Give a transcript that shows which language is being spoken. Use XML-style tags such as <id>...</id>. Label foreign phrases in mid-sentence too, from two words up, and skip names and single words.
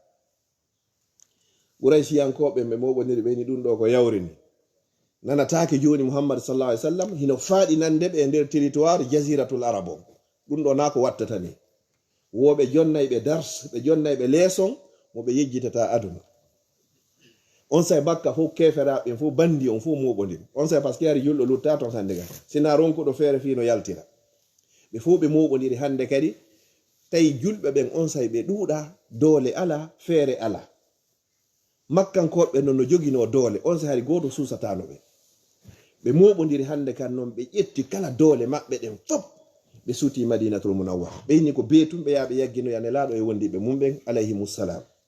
<ff>Quraysiyankoɓe ɓe moɓodiri ɓeni ɗum ɗo ko yawrini nanatake joni Muhammad</ff> <ar>صلى الله عليه وسلم</ar> <ff>hino faaɗi nande ɓe e nder territoire jaziratul arab on ɗum ɗo na ko wattata ni woɓe jonnayɓe dars ɓe jonnayɓe leeson mo ɓe yejjitata aduna on say bakka fof keferaɓe fof bandi on fof moɓodiri on say</ff> <fr>par ce que</fr> <ff>ari julɗo lutta ton hande kadi sina ronkuɗo feere fino yaltira ɓe fof ɓe moɓodiri hande kadi tawi julɓe ɓen on say ɓe ɗuuɗa doole ala feere ala makkankoɓe noon no jogino doole on say hari goto susatano ɓe moɓodiri hande kan noon ɓe ƴetti kala doole maɓɓe ɗen fop ɓe suuti Madinatul Munawwara ɓe inni ko beetum ɓe yaɓe yagginoya nelaɗo e wondiɓe mumɓen alayhimussalam</ff>